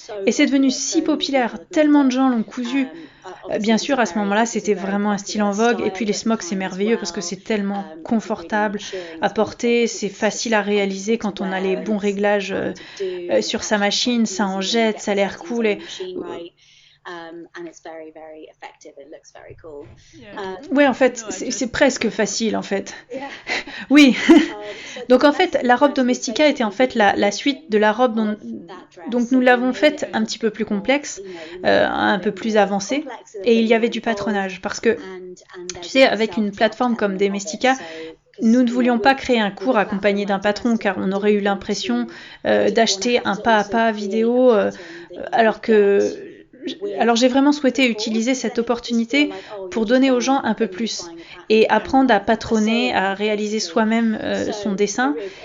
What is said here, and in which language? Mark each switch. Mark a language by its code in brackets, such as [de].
[fr] Et c'est devenu si populaire, tellement de gens l'ont cousu. Bien sûr, à ce moment-là, c'était vraiment un style en vogue. Et puis les smocks, c'est merveilleux parce que c'est tellement confortable à porter, c'est facile à réaliser quand on a les bons réglages sur sa machine, ça en jette, ça a l'air cool. Et [en] and it's very, very effective. It looks very cool. [fr] Ouais, en fait, c'est presque facile, en fait. Oui. Donc, en fait, la robe Domestika était en fait la suite de la robe donc nous l'avons faite un petit peu plus complexe, un peu plus avancée, et il y avait du patronage. Parce que, tu sais, avec une plateforme comme Domestika, nous ne voulions pas créer un cours accompagné d'un patron, car on aurait eu l'impression d'acheter un pas à pas vidéo, alors j'ai vraiment souhaité utiliser cette opportunité pour donner aux gens un peu plus et apprendre à patronner, à réaliser soi-même son dessin.